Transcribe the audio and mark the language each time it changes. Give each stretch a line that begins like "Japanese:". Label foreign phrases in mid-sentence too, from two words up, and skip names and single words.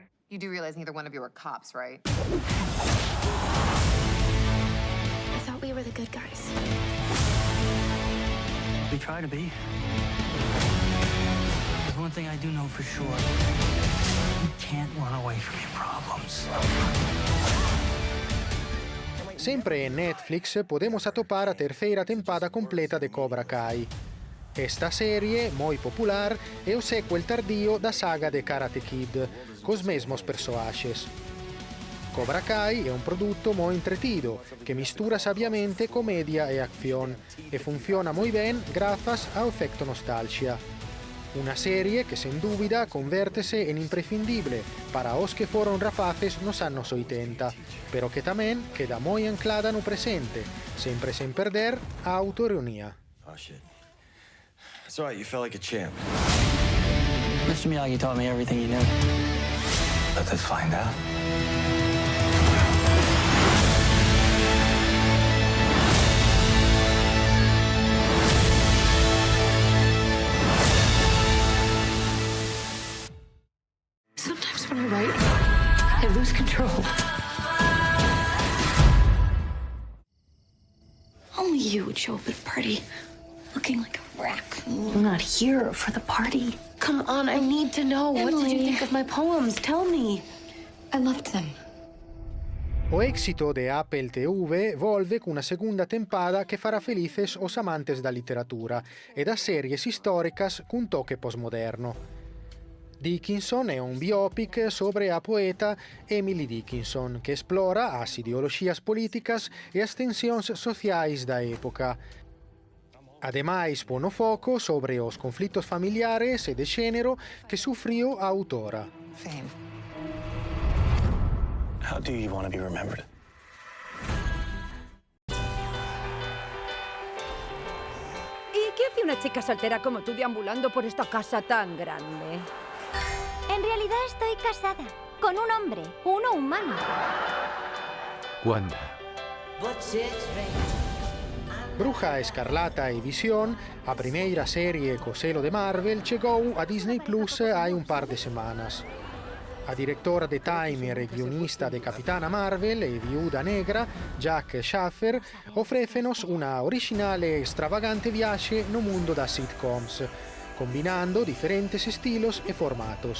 English: You do realize neither one of you are cops, right? I thought we were the good guys. We try to be. There's one thing I do know for sure. You can't run away from your problems.
Galician: Sempre en Netflix podemos atopar a terceira tempada completa de Cobra Kai. Esta serie, moi popular, é o sequel tardío da saga de Karate Kid, cos mesmos persoaxes. Cobra Kai é un produto moi entretido, que mistura sabiamente comedia e acción, e funciona moi ben grazas ao efecto nostalgia. Una serie que, sen dúbida, convértese en imprescindible para os que foron rapaces nos anos 80, pero que tamén queda moi anclada no presente, sempre sen perder a autoironía.
English: Oh, shit. It's all right, you felt like a champ. Mr. Miyagi taught me everything you knew. Let us find out. Sometimes when I write, I lose control. Only you would show up at a party looking like a raccoon. I'm not here for the party. Come on, I need to know. What did you think of my poems? Tell me. I loved them.
Galician: O éxito de Apple TV volve cunha segunda tempada que fará felices os amantes da literatura e das series históricas cun toque postmoderno. Dickinson é un biopic sobre a poeta Emily Dickinson que explora as ideoloxías políticas e as tensións sociais da época. Ademais, pon o foco sobre os conflitos familiares e de xénero que sufriu a autora.
English: Fame. How do you want to be remembered?
Spanish: ¿Y qué hace una chica soltera como tú deambulando por esta casa tan grande? En realidad estoy casada con un hombre, uno humano. Wanda.
Galician: Bruja Escarlata e Visión, a primeira serie co selo de Marvel, chegou a Disney Plus hai un par de semanas. A directora de Time e guionista de Capitana Marvel e Viuda Negra, Jack Schaffer, ofrécenos una originale e extravagante viaxe no mundo das sitcoms, combinando diferentes estilos e formatos.